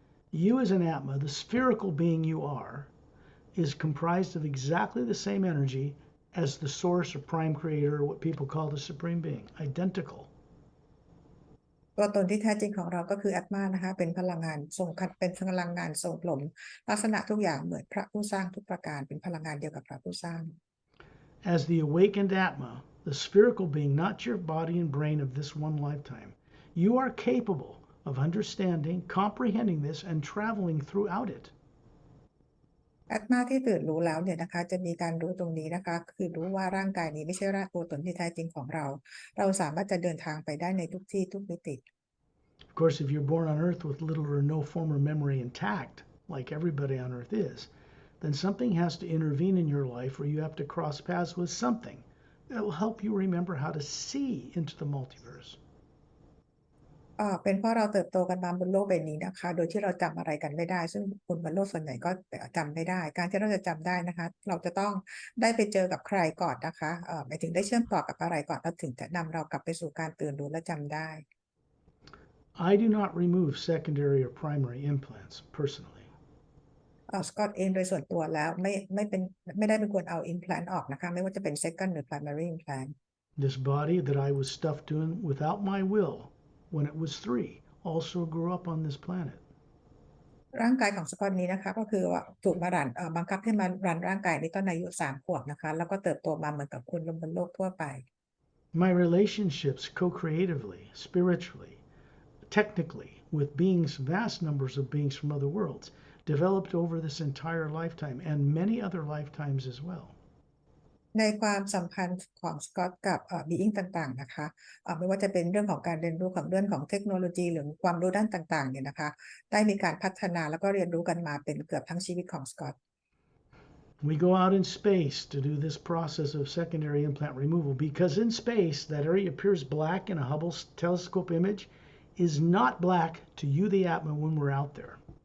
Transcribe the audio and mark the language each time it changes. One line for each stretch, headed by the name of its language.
English: You as an Atma, the spherical being you are, is comprised of exactly the same energy as the source or prime creator, or what people call the supreme being, identical.
Thai: ตัวตนที่แท้จริงของเราก็คืออัตมานะคะเป็นพลังงานทรงเป็นพลังงานทรงกลมลักษณะทุกอย่างเหมือนพระผู้สร้างทุกประการเป็นพลังงานเดียวกับพระผู้สร้าง
English: As the awakened Atma, the spherical being, not your body and brain of this one lifetime, you are capable of understanding, comprehending this, and traveling throughout it.
Thai: อัตมาที่ตื่นรู้แล้วเนี่ยนะคะจะมีการรู้ตรงนี้นะคะคือรู้ว่าร่างกายนี้ไม่ใช่ตัวตนที่แท้จริงของเราเราสามารถจะเดินทางไปได้ในทุกที่ทุกมิติ
English: Of course, if you're born on Earth with little or no former memory intact, like everybody on Earth is, then something has to intervene in your life or you have to cross paths with something that will help you remember how to see into the multiverse.
Thai: เป็นเพราะเราเติบโตกันมาบนโลกใบนี้นะคะโดยที่เราจำอะไรกันไม่ได้ซึ่งคนบนโลกส่วนใหญ่ก็จำไม่ได้การที่เราจะจำได้นะคะเราจะต้องได้ไปเจอกับใครก่อนนะคะหมายถึงได้เชื่อมต่อกับอะไรก่อนแล้วถึงจะนำเรากลับไปสู่การตื่นรู้และจำได้
English: I do not remove secondary or primary implants personally.
Thai: สกอตเองโดยส่วนตัวแล้วไม่ได้เป็นคนเอา implant ออกนะคะไม่ว่าจะเป็น second หรือ primary implant.
English: This body that I was stuffed in without my will when it was 3 also grew up on this planet.
Thai: ร่างกายของสกอตนี้นะคะก็คือว่าถูกมาบังคับให้มารันร่างกายนี้ตอนอายุ3 ขวบนะคะแล้วก็เติบโตมาเหมือนกับคนบนโลกทั่วไป
English: My relationships co-creatively, spiritually, technically, with beings, vast numbers of beings from other worlds, developed over this entire lifetime and many other lifetimes as well.
Thai: ในความสัมพันธ์ของสกอตกับbeing ต่างๆนะคะไม่ว่าจะเป็นเรื่องของการเรียนรู้ของเรื่องของเทคโนโลยีหรือความรู้ด้านต่างๆเนี่ยนะคะได้มีการพัฒนาแล้วก็เรียนรู้กันมาเป็นเกือบทั้งชีวิตของสกอต
English: We go out in space to do this process of secondary implant removal because in space, that area appears black in a Hubble telescope image is not black to you, the Atma, when we're out there.